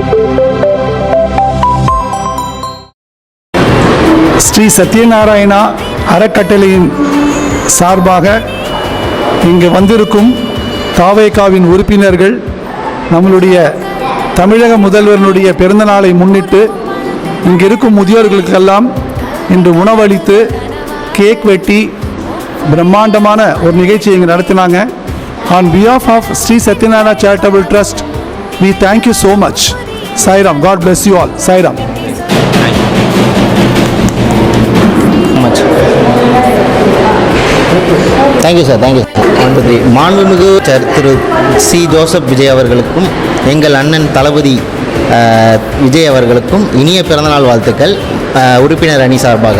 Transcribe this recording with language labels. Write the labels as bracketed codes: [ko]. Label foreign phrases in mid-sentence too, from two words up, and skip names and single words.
[ta] శ్రీ సత్యనారాయణ அறக்கட்டளையின் சார்பாக இங்கு வந்திருக்கும் தாவேகாவின் உறுப்பினர்கள் நம்மளுடைய தமிழக முதல்வரினுடைய பிறந்தநாளை முன்னிட்டு இங்கு இருக்கும் முதியோர்களுக்கெல்லாம் இன்று உணவளித்து கேக் வெட்டி பிரம்மாண்டமான ஒரு நிகழ்ச்சியை இங்கே நடத்தினாங்க. [en] On behalf of Sri Satyanarayana Charitable Trust, we thank you so much. Sairam, God bless you all. Sairam. thank you sir, thank you. [ta] மாண்புமிகு திரு சி ஜோசப் விஜய் அவர்களுக்கும் எங்கள் அண்ணன் தளபதி விஜய் அவர்களுக்கும் இனிய பிறந்தநாள் வாழ்த்துக்கள் உறுப்பினர் அணி சார்பாக.